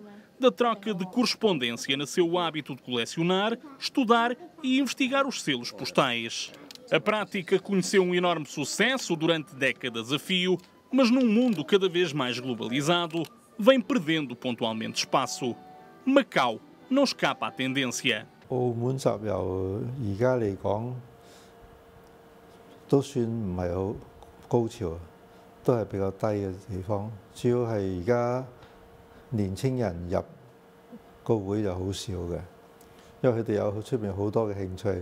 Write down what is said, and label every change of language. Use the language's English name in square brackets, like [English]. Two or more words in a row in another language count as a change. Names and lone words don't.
[Portuguese] Da troca de correspondência nasceu o hábito de colecionar, estudar e investigar os selos postais. A prática conheceu um enorme sucesso durante décadas a fio, mas num mundo cada vez mais globalizado, vem perdendo pontualmente espaço. Macau não escapa à tendência. [Cantonese] 澳門集郵而家嚟講都算唔係好高潮，都係比較低嘅地方。主要係而家年青人入個會就好少嘅，因為佢哋有出面好多嘅興趣。